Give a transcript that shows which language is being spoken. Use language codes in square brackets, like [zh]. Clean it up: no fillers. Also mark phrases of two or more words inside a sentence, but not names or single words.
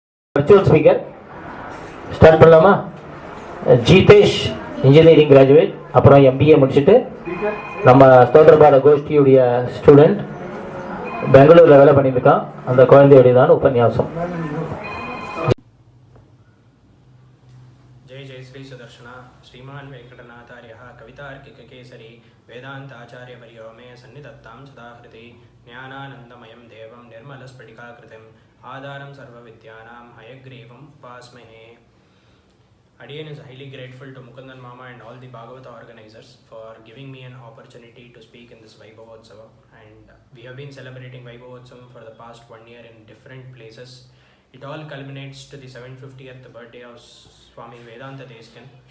[en] Virtual speaker start பண்ணலாமா? [ta] ஜீதேஷ் [en] engineering graduate, [ta] அப்புறம் MBA முடிச்சுட்டு நம்ம ஸ்தோத்திரபாட கோஷ்டியுடைய ஸ்டூடெண்ட், பெங்களூர்ல வேலை பண்ணியிருக்கான். அந்த குழந்தையுடையதான் உபன்யாசம். [sa] जय जय श्री सुदर्शना श्रीमान वेंकटनाथार्य कवितार्किक केसरी वेदांताचार्य वर्यो मे सन्निधत्तां सदाहृति ज्ञानानंदमयं देवं निर्मलस्फटिकाकृतिम् आधारं सर्वविद्यानां हयग्रीवं उपास्महे. [en] Adiyan is highly grateful to Mukundan Mama and all the Bhagavata organizers for giving me an opportunity to speak in this Vaibhavothsavam, and we have been celebrating Vaibhavothsavam for the past 1 year in different places. It all culminates to the 750th birthday of Swami Vedanta Desikan.